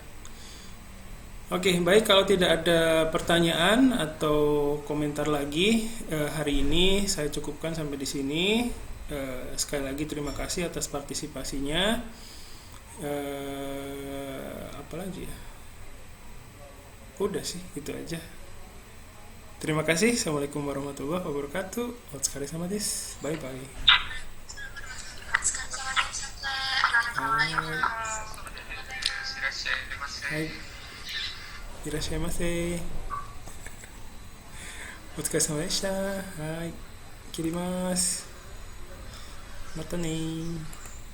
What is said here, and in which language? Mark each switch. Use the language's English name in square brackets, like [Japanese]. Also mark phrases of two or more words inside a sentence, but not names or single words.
[Indonesian] Oke, baik, kalau tidak ada pertanyaan atau komentar lagi hari ini saya cukupkan sampai di sini. Sekali lagi terima kasih atas partisipasinya. Apa lagi ya? Udah sih, itu aja. Terima kasih. [Arabic] السلام عليكم ورحمة الله وبركاته. [Japanese] お疲れ様です. [English] Bye bye. Hai. [Japanese] いらっしゃいませ。お疲れ様でした。はい。切ります。またねー。